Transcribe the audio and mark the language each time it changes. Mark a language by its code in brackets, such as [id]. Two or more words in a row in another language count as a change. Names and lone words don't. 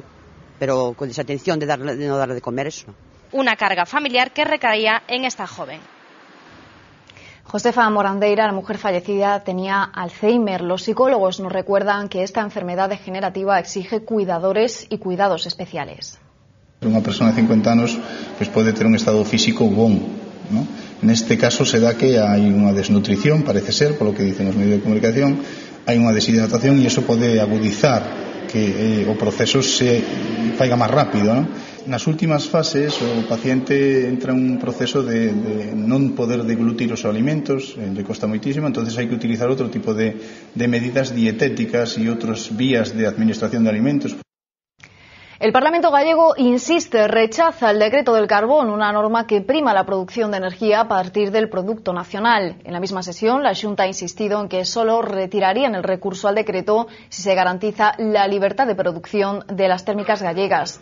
[es] Pero con desatención de no darle de comer, eso. Una carga familiar que recaía en esta joven. Josefa Morandeira, la mujer fallecida, tenía Alzheimer. Los psicólogos nos recuerdan que esta enfermedad degenerativa exige cuidadores y cuidados especiales. [gl] Unha persona de 50 anos pois pode ter un estado físico bon, ¿no? Neste caso se dá que hai unha desnutrición, parece ser, polo que dicen os medios de comunicación, hai unha deshidratación e iso pode agudizar que o proceso se faiga máis rápido, ¿no? Nas últimas fases o paciente entra en un proceso de non poder deglutir os alimentos, le costa moitísimo, entonces hai que utilizar outro tipo de medidas dietéticas e outras vías de administración de alimentos. [es] El Parlamento gallego insiste, rechaza el decreto del carbón, una norma que prima la producción de energía a partir del producto nacional. En la misma sesión, la Xunta ha insistido en que solo retirarían el recurso al decreto si se garantiza la libertad de producción de las térmicas gallegas.